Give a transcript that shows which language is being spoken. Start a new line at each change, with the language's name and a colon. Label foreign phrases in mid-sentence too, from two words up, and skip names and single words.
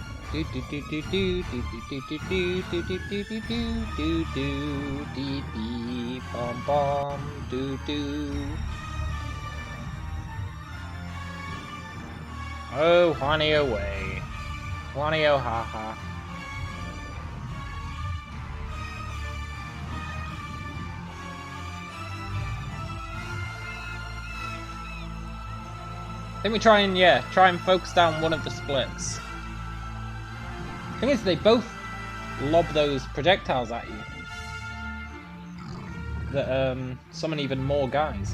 English: Do do do do do do do do do do do do do do do do dee dee bom bom do do. Oh, Juani away. Juani oh ha ha. I think we try and focus down one of the splits. Thing is, they both lob those projectiles at you that summon even more guys.